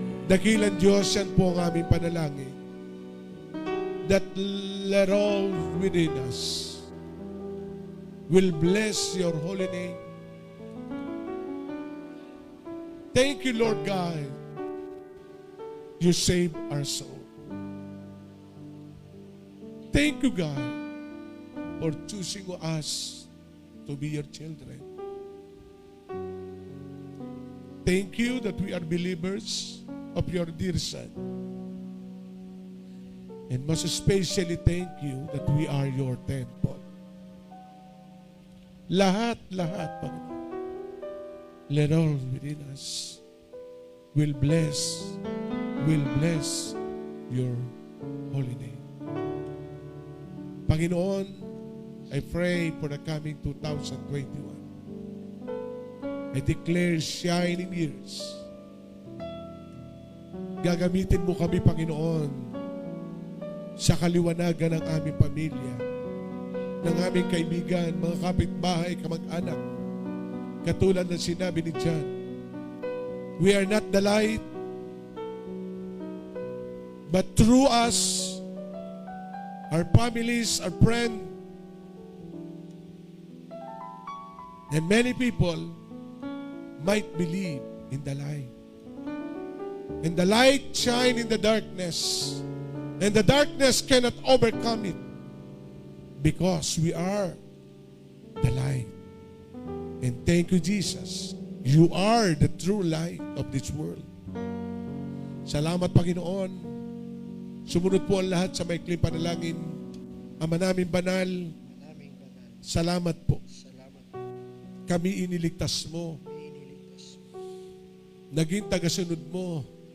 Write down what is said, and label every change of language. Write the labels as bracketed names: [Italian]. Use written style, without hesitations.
[Filipino] Dakilang Diyos, yan po ang aming panalangin. [English] That let all within us will bless your holy name. Thank you, Lord God. You saved our soul. Thank you, God, for choosing us to be your children. Thank you that we are believers of your dear Son. And most especially, thank you that we are your temple. [Filipino] Lahat, Panginoon. [English] Let all within us will bless your holy name. Panginoon, I pray for the coming 2021. I declare shining years. [Filipino] Gagamitin mo kami, Panginoon, sa kaliwanagan ng aming pamilya, ng aming kaibigan, mga kapitbahay, kamag-anak. Katulad ng sinabi ni [English] John, we are not the light, but through us, our families, our friends, and many people might believe in the light. And the light shine in the darkness, and the darkness cannot overcome it, because we are the light. And thank you, Jesus. You are the true light of this world. [Filipino] Salamat, Panginoon. Sumunod po ang lahat sa maikling panalangin. Ama namin banal, salamat po. Kami iniligtas mo. Naging tagasunod mo.